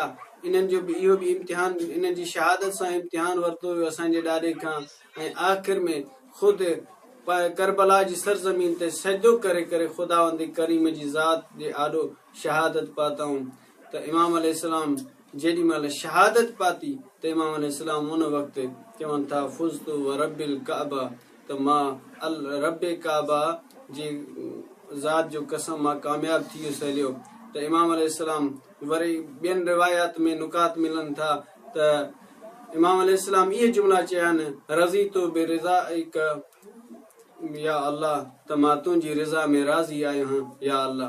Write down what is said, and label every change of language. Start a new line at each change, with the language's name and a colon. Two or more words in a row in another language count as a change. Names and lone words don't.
Sindhi: इन्हनि जो बि इहो बि इम्तिहान, इन्हनि जी शहादत सां इम्तिहान वरितो हुयो असांजे ॾाॾे खां। ऐं आख़िर में ख़ुदि करबला जी सरज़मीन ते सजदो करे करे ख़ुदावंद करीम जी ज़ात जे आॾो शहादत पाताऊं। त इमाम अलैहिस्सलाम जेॾी महिल शहादत पाती त इमाम अलैहिस्सलाम उन वक़्तु चवनि था
Arabic: فزت ورب الكعبة,
Sindhi: त मां अल रब्बे काबा जी ज़ात जो कसम, मां कामयाब थी वियुसि हलियो। त इमाम अलैहिस्सलाम वरी ॿियनि रिवायात में नुकात मिलनि था त इमाम अलैहिस्सलाम इहे जुमिला चया आहिनि:
Arabic: رضيت برضاك يا الله,
Sindhi: त मां तुंहिंजी रिज़ा में राज़ी आहियां या अल्लाह।